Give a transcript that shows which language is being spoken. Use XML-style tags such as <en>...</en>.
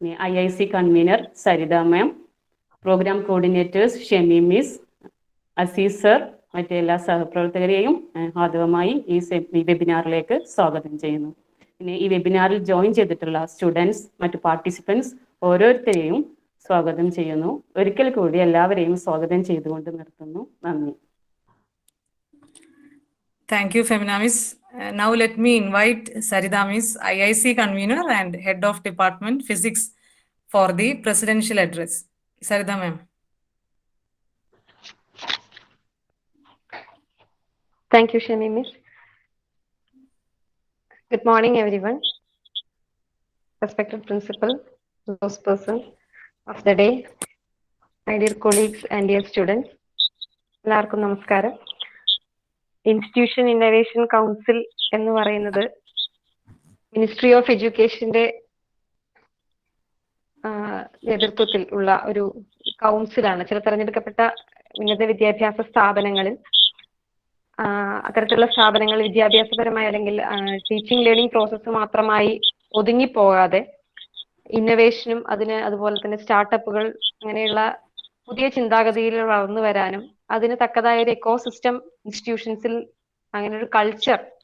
<ml>IIC convener Saritha മാം, programme coordinators Shemi miss, Azeez sir, മറ്റെല്ലാ സഹപ്രവർത്തകരെയും ഹാർദവമായി ഈ വെബിനാറിലേക്ക് സ്വാഗതം ചെയ്യുന്നു. പിന്നെ ഈ വെബിനാറിൽ ജോയിൻ ചെയ്തിട്ടുള്ള സ്റ്റുഡൻസ്, മറ്റു പാർട്ടിസിപ്പൻസ് ഓരോരുത്തരെയും സ്വാഗതം ചെയ്യുന്നു. ഒരിക്കൽ കൂടി എല്ലാവരെയും സ്വാഗതം ചെയ്തുകൊണ്ട് നിർത്തുന്നു. നന്ദി.</ml> <en>Thank you, Femina Miss. Now let me invite Sarida Miss, IIC convener and head of department physics, for the presidential address. Sarida ma'am. Thank you, Shemi Miss. Good morning, everyone. Respected principal, those persons of the day, my dear colleagues and dear students.</en> <ml>എല്ലാവർക്കും നമസ്കാരം. Institution innovation council എന്ന് പറയുന്നത് ministry of എഡ്യൂക്കേഷന്റെ നേതൃത്വത്തിൽ ഉള്ള ഒരു കൗൺസിലാണ്. ചില തെരഞ്ഞെടുക്കപ്പെട്ട ഉന്നത വിദ്യാഭ്യാസ സ്ഥാപനങ്ങളിൽ അത്തരത്തിലുള്ള സ്ഥാപനങ്ങൾ വിദ്യാഭ്യാസപരമായി അല്ലെങ്കിൽ ടീച്ചിങ് ലേണിംഗ് പ്രോസസ്സ് മാത്രമായി ഒതുങ്ങിപ്പോകാതെ ഇന്നോവേഷനും അതുപോലെ തന്നെ സ്റ്റാർട്ടപ്പുകൾ അങ്ങനെയുള്ള പുതിയ ചിന്താഗതിയിൽ വളർന്നു വരാനും അതിന് തക്കതായ ഒരു എക്കോസിസ്റ്റം ഇൻസ്റ്റിറ്റ്യൂഷൻസിൽ അങ്ങനെ ഒരു കൾച്ചർ</ml>